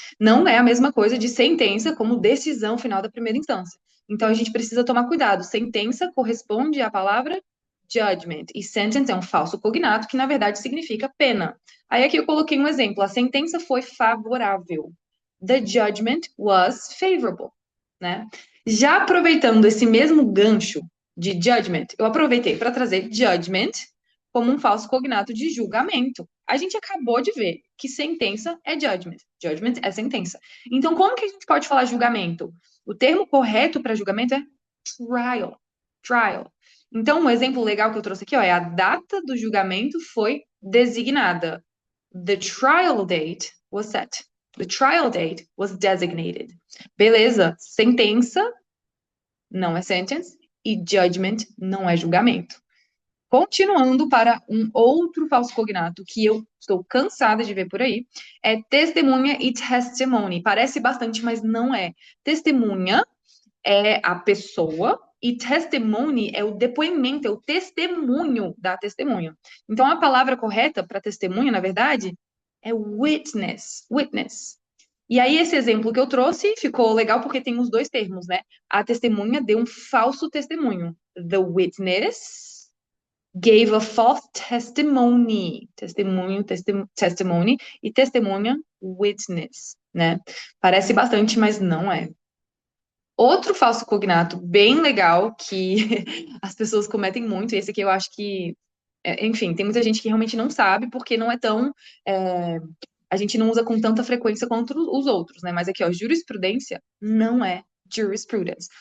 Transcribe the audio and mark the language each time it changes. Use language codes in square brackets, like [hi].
[pt] Não é a mesma coisa de sentença como decisão final da primeira instância. Então a gente precisa tomar cuidado. Sentença corresponde à palavra judgment e sentence é um falso cognato que na verdade significa pena. Aí aqui eu coloquei um exemplo. A sentença foi favorável. [en] The judgment was favorable, né? [pt] Já aproveitando esse mesmo gancho de judgment, eu aproveitei para trazer judgment como um falso cognato de julgamento. A gente acabou de ver que sentença é judgment. Judgment é sentença. Então, como que a gente pode falar julgamento? O termo correto para julgamento é trial. Trial. Então, um exemplo legal que eu trouxe aqui, ó, é a data do julgamento foi designada. [en] The trial date was set. The trial date was designated. [pt] Beleza, sentença não é sentence e judgment não é julgamento. Continuando para um outro falso cognato que eu estou cansada de ver por aí, é testemunha e testimony. Parece bastante, mas não é. Testemunha é a pessoa e testimony é o depoimento, é o testemunho da testemunha. Então, a palavra correta para testemunha, na verdade, é witness. Witness. E aí, esse exemplo que eu trouxe ficou legal porque tem os dois termos, né? A testemunha deu um falso testemunho. [en] The witness gave a false testimony. [pt] Testemunho, testimony e testemunha, witness, né? Parece bastante, mas não é. Outro falso cognato bem legal que as pessoas cometem muito, e esse aqui eu acho que, enfim, tem muita gente que realmente não sabe porque não é tão. A gente não usa com tanta frequência quanto os outros, né? Mas aqui, ó, jurisprudência não é jurisprudence.